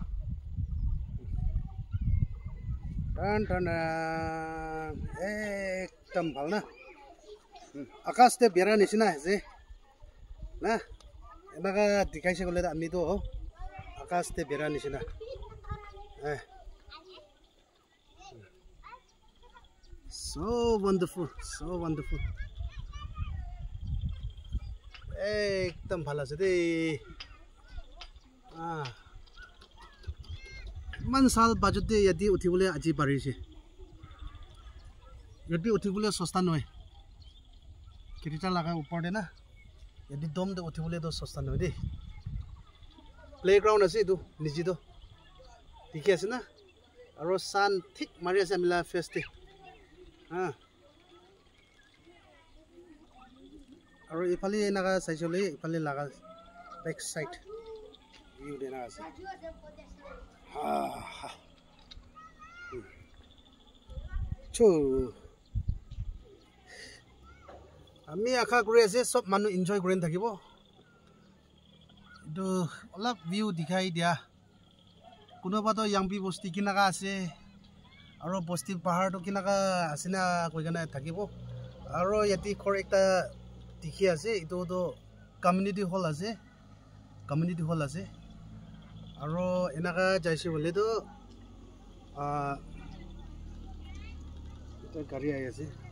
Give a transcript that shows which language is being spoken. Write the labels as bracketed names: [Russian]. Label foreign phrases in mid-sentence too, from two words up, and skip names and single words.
[Naga Pidgin] tan ekdam bhal na akash te bera nisina ase na enaga dikhaise gole ami to akash te bera nisina [English] so wonderful [Naga Pidgin] ekdam bhal ase de man sal budget de yadi uthibole aji parise yadi uthibole sosta noy kirita laga upor de na yadi dom de uthibole do sosta noy de playground ase tu niji do dikhi ase na aro sun thik mari ase amila face te aro ifali naga saisole ifali laga back side view de na ase Chu ami asha kori ase sob manuh enjoy kori thakibo to olop view dikhai dia konobato Yangpi busti kinaka ase aru busti pahar to kinaka ase na koi kene thakibo aru iyate khor ekta dikhi ase eitu [English] community hall [Naga Pidgin] ase aru enika jaise bole to eta gari ahi ase